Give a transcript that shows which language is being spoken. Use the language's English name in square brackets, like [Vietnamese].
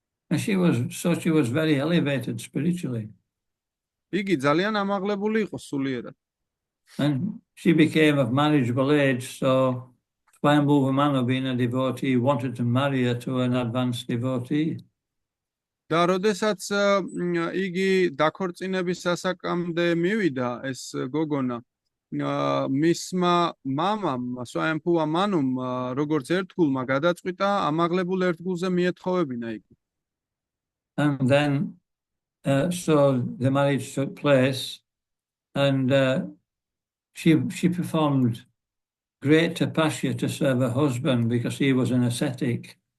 [English] And she was very elevated spiritually. [Georgian] იგი ძალიან ამაღლებული იყო სულიერად. [English] And she became of marriageable age, so Swayambhuva Manu, being a devotee, wanted to marry her to an advanced devotee. [Georgian] და როდესაც იგი დაქორწინების სასაკამდე მივიდა ეს გოგონა, მისმა მამამ სვაიამბუვა მანუმ როგორც ერთგულმა გადაწყვიტა ამაღლებულ ერთგულზე მიეთხოვებინა იგი. [English] And then so the marriage took place, and she performed great tapasya to serve her husband because he was an ascetic.